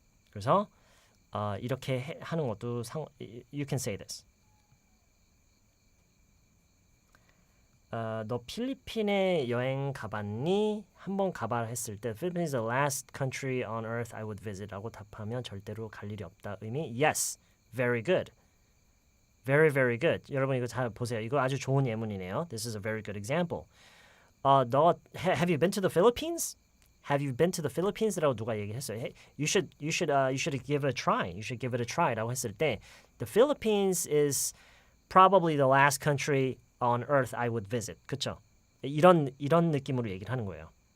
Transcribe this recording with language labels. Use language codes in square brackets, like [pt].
[ko] 그래서 이렇게 하는 것도 [en] you can say this. [ko] 너 필리핀에 여행 가봤니? 한번 가봐 했을 때 [en] Philippines is the last country on earth I would visit [ko] 라고 답하면 절대로 갈 일이 없다. [en] 의미 yes, very good. Very, very good. [ko] 여러분 이거 잘 보세요. 이거 아주 좋은 예문이네요. [en] This is a very good example. 너 have you been to the Philippines? Have you been to the Philippines? [ko] 라고 누가 얘기했어요. [en] Hey, you should give it a try. You should give it a try. [ko] 라고 했을 때 [en] the Philippines is probably the last country on earth I would visit. [ko] 그렇죠? 이런 느낌으로 얘기를 하는 거예요.